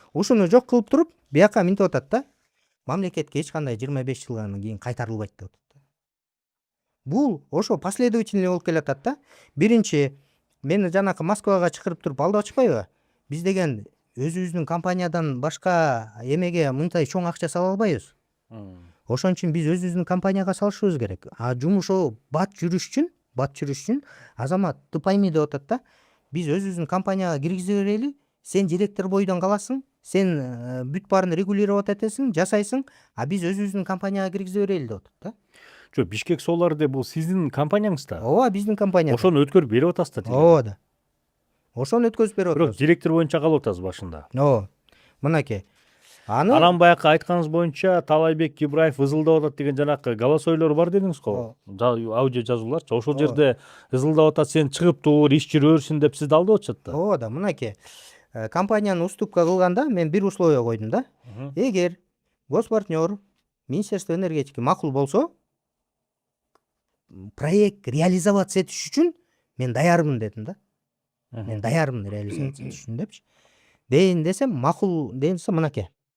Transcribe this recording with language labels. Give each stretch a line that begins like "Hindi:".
Kyrgyz: ушуну жок кылып туруп, бияка минтип атат да. Мамлекетке эч кандай 25 жылдан кийин кайтарылбайт деп атат да. Бул ошо последовательный болуп келатат да. Биринчи, мени жанакы Москвага чакырып туруп алдап атышпайбы? Биз деген өзүбүздүн компаниядан башка эмеге мындай чоң акча сала албайбыз. Ошон үчүн биз өзүбүздүн компанияга салышыбыз керек. А жумушу бат жүрүш үчүн азамат
Russian: ты пойми
Kyrgyz: деп атат да. Биз өзүбүздүн компанияга киргизе берели, сен директор бойдон каласың, сен бүт баарын регулировать этесиң, жасайсың, а биз өзүбүздүн компанияга киргизе берели деп атат да. Жок, Бишкек Solar деп бул сиздин компанияңыз да. Ооба, биздин компания. Ошону өткөрүп берип атасыздар. Ооба да. Ошону өткөзүп берип Бирок атабыз. директор боюнча калып атасыз башында. Ооба. Мынакей. Анан баякы айтканыңыз боюнча Талайбек Ибраев ызылдап атат деген жанакы голосойлор бар дедиңиз го. Аудио жазууларчы. Ошол жерде ызылдап атат, сен чыгып тур, иш жүрөрсүн деп сизди алдап атышат да. Ооба да, мынакей. Компанияны уступка кылганда мен бир условие койдум да. Эгер госпартнер, Министерство энергетики макул болсо, проект реализоваться этиш үчүн мен даярмын дедим да. Мен даярмын реализация этиш үчүн депчи. Дейин десем, макул десе мынакей.